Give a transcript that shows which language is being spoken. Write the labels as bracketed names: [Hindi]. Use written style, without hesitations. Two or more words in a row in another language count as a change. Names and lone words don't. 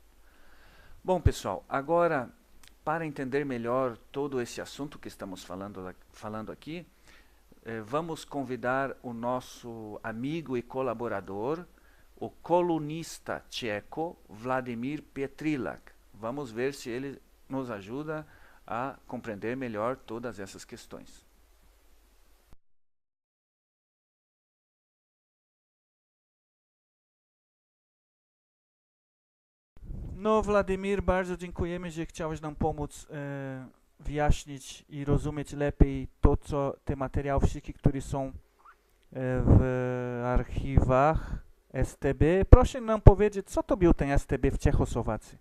[Portuguese] Bom, pessoal, agora, para entender melhor todo esse assunto que estamos falando aqui, vamos convidar o nosso amigo e colaborador, o colunista tcheco Vladimir Petrilak. Vamos ver se ele nos ajuda a compreender melhor todas essas questões. [Polish] No, Wladimir, bardzo dziękujemy, że chciałeś nam pomóc wyjaśnić i rozumieć lepiej to, co te materiały wszystkie, które są w archiwach STB. Proszę nam powiedzieć, co to był ten STB w Czechosłowacji?